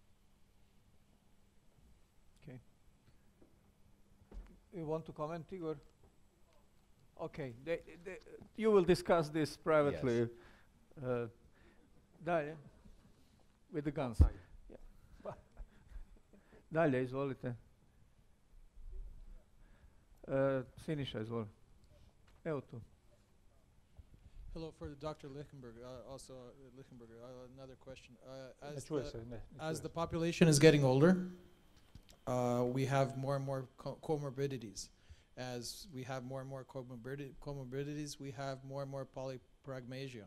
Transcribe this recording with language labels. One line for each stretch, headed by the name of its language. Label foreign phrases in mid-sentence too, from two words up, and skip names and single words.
English: Okay. You want to comment, Igor? Okay. You will discuss this privately. Yes. Dalje. With the guns. Yeah.
Croatian: Dalje, izvolite. Siniša, izvolite. Evo tu.
English: Hello, for Dr. Lichtenberg, Lichtenberg, another question. As the population is getting older, we have more and more comorbidities. As we have more and more comorbidities, we have more and more polypragmasia.